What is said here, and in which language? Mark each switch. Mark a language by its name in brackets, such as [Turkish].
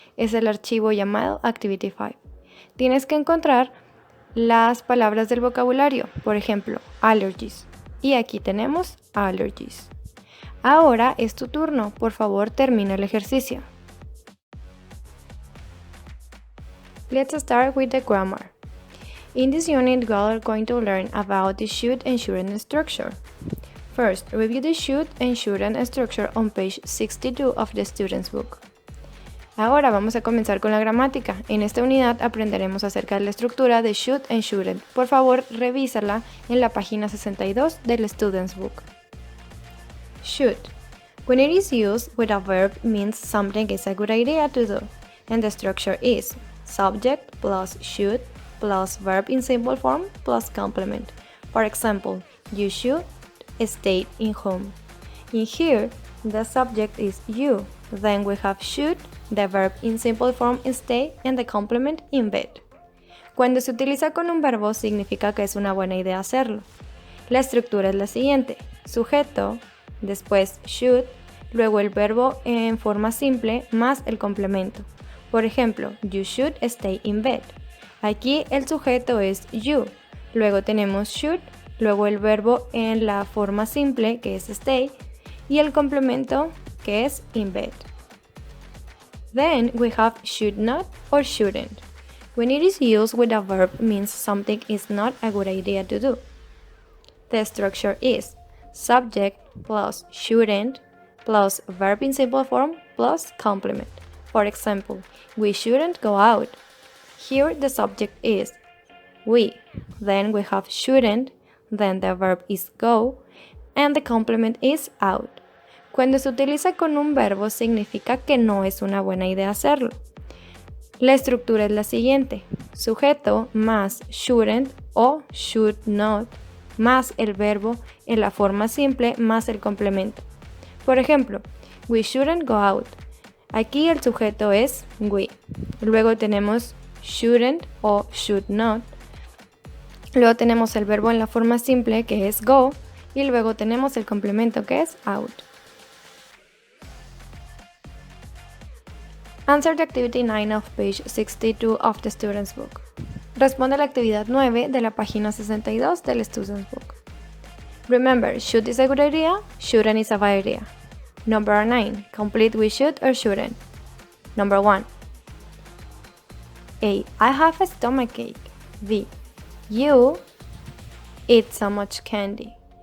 [Spanish] Es el archivo llamado Activity 5. Tienes que encontrar las palabras del vocabulario, por ejemplo, allergies. Y aquí tenemos allergies. Ahora es tu turno, por favor termina el ejercicio. [English] Let's start with the grammar. In this unit, we are going to learn about the should and shouldn't structure. First, review the should and shouldn't structure on page 62 of the student's book. [Spanish] Ahora vamos a comenzar con la gramática. En esta unidad aprenderemos acerca de la estructura de should and shouldn't. Por favor, revísala en la página 62 del Student's Book. [English] Should. When it is used with a verb, means something is a good idea to do. And the structure is subject plus should plus verb in simple form plus complement. For example, you should stay in home. In here, the subject is you. Then we have should, the verb in simple form stay, and the complement in bed. [Spanish] Cuando se utiliza con un verbo significa que es una buena idea hacerlo. La estructura es la siguiente: sujeto, después should, luego el verbo en forma simple más el complemento. Por ejemplo, [English] you should stay in bed. [Spanish] Aquí el sujeto es you, luego tenemos should, luego el verbo en la forma simple que es stay y el complemento que es in bed. [English] Then we have should not or shouldn't. When it is used with a verb, means something is not a good idea to do. The structure is subject plus shouldn't plus verb in simple form plus complement. For example, we shouldn't go out. Here the subject is we. Then we have shouldn't, then the verb is go, and the complement is out. [Spanish] Cuando se utiliza con un verbo significa que no es una buena idea hacerlo. La estructura es la siguiente: sujeto más shouldn't o should not más el verbo en la forma simple más el complemento. Por ejemplo, [English] we shouldn't go out. [Spanish] Aquí el sujeto es we. Luego tenemos shouldn't o should not. Luego tenemos el verbo en la forma simple que es go y luego tenemos el complemento que es out. [English] Answer the activity 9 of page 62 of the Student's Book. [Spanish] Responde a la actividad 9 de la página 62 del Student's Book. [English] Remember, should is a good idea, shouldn't is a bad idea. Number 9. Complete with should or shouldn't. Number 1. A. I have a stomachache. B. You eat so much candy.